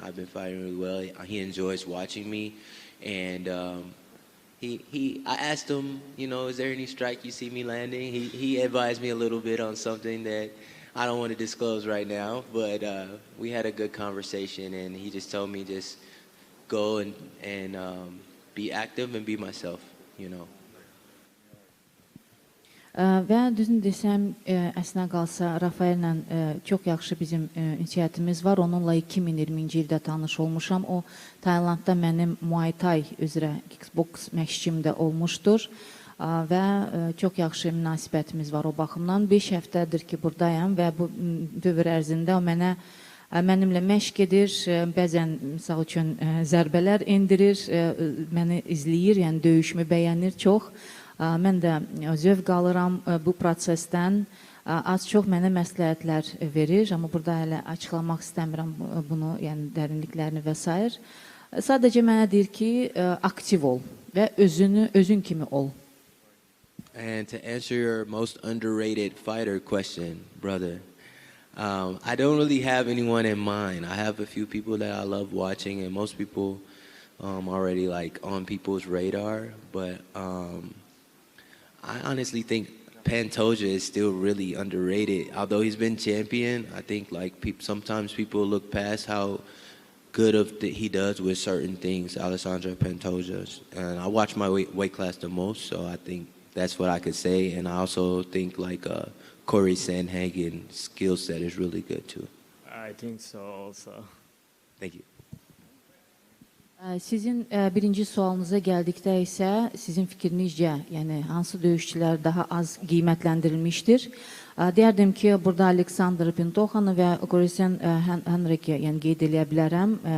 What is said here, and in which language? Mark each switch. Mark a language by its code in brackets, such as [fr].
[en] I've been fighting really well. He enjoys watching me. And I asked him, you know, is there any strike you see me landing? He advised me a little bit on something that I don't want to disclose right now, but we had a good conversation, and he just told me just go and be active and be myself, you know. [az] Və düzünü desəm, əslində qalsa, Rafaellə çox yaxşı bizim ünsiyyətimiz var. Onunla 2020-ci ildə tanış olmuşam. O, Taylandda mənim Muay Thai üzrə kickbox məşqçim də olmuşdur. Və çox yaxşı münasibətimiz var o baxımdan. 5 həftədir ki, buradayam və bu dövr ərzində o mənimlə məşq edir, bəzən, misal üçün, zərbələr endirir, məni izləyir, yəni döyüşümü bəyənir çox. Mən də zövq alıram bu prosesdən. Az-çox mənə məsləhətlər verir, amma burada hələ açıqlamaq istəmirəm bunu, yəni dərinliklərini və s. Sadəcə mənə deyir ki, aktiv ol və özün kimi ol. [en] And to answer your most underrated fighter question, brother, I don't really have anyone in mind. I have a few people that I love watching, and most people already like on people's radar, but I honestly think Pantoja is still really underrated. Although he's been champion, I think like sometimes people look past how good he does with certain things, Alessandro Pantoja. And I watch my weight class the most, so I think that's what I could say. And I also think like Corey Sandhagen's skill set is really good too. I think so also. Thank you. [az] Sizin birinci sualınıza gəldikdə isə sizin fikrinizcə, yəni hansı döyüşçülər daha az qiymətləndirilmişdir? Deyərdim ki, burada Aleksandr Pintoxanı və Corey Henrik'i yəni qeyd eləyə bilərəm.